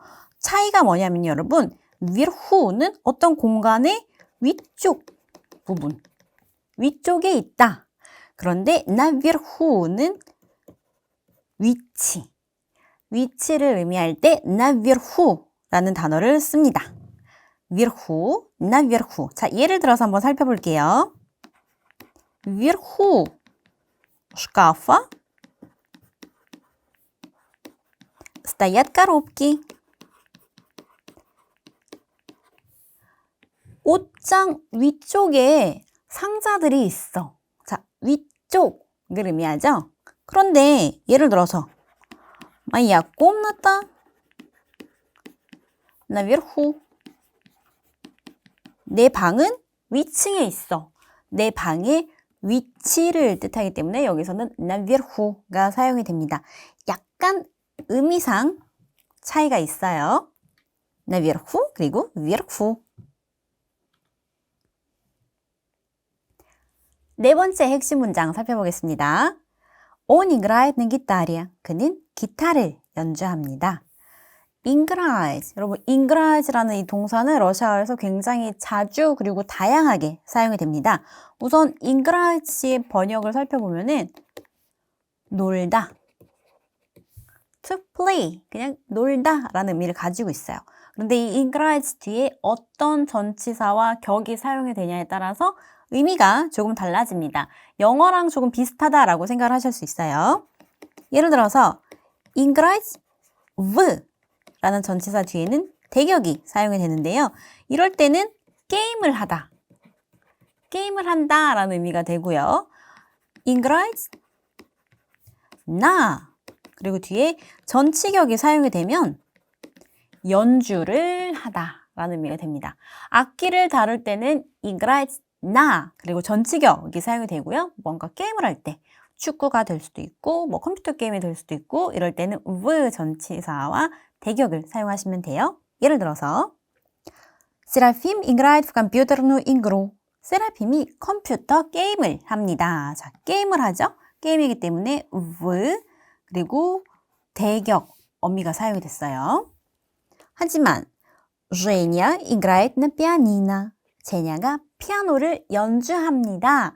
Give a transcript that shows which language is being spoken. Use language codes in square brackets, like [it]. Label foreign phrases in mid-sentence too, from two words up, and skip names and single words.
[ko] 차이가 뭐냐면요 여러분 вверху는 어떤 공간의 위쪽 부분 위쪽에 있다. 그런데 наверху는 위치를 의미할 때 наверху라는 단어를 씁니다. вверху, наверху. 자, 예를 들어서 한번 살펴볼게요. [ru] вверху шкафа стоят коробки. [ko] 옷장 위쪽에 상자들이 있어. 자, 위쪽을 의미하죠. 그런데 예를 들어서 [ru] моя комната наверху. [ko] 내 방은 위층에 있어. 내 방의 위치를 뜻하기 때문에 여기서는 наверху가 사용이 됩니다. 약간 의미상 차이가 있어요. naверху 그리고 вверху. 네 번째 핵심 문장 살펴보겠습니다. [ru] Он играет на гитаре. [ko] 그는 기타를 연주합니다. играть. 여러분, играт이라는 이 동사는 러시아어에서 굉장히 자주 그리고 다양하게 사용이 됩니다. 우선 играт의 번역을 살펴보면은 놀다, [en] to play, [ko] 그냥 놀다라는 의미를 가지고 있어요. 그런데 이 играть 뒤에 어떤 전치사와 격이 사용이 되냐에 따라서 의미가 조금 달라집니다. 영어랑 조금 비슷하다라고 생각을 하실 수 있어요. 예를 들어서 [ru] играть в [ko] 라는 전치사 뒤에는 대격이 사용이 되는데요. 이럴 때는 게임을 하다, 게임을 한다 라는 의미가 되고요. [ru] играть на [ko] 그리고 뒤에 전치격이 사용이 되면 연주를 하다 라는 의미가 됩니다. 악기를 다룰 때는 [ru] играть на [ko] 그리고 전치격이 사용이 되고요. 뭔가 게임을 할 때 축구가 될 수도 있고 뭐 컴퓨터 게임이 될 수도 있고 이럴 때는 в 전치사와 대격을 사용하시면 돼요. 예를 들어서 세라핌 [ru] играет в компьютерную игру. [ko] 세라핌이 컴퓨터 게임을 합니다. 자, 게임을 하죠. 게임이기 때문에 v 그리고 대격 어미가 사용이 됐어요. [ru] 하지만 Женя играет на 피아니но. [ko] 제냐가 피아노를 연주합니다.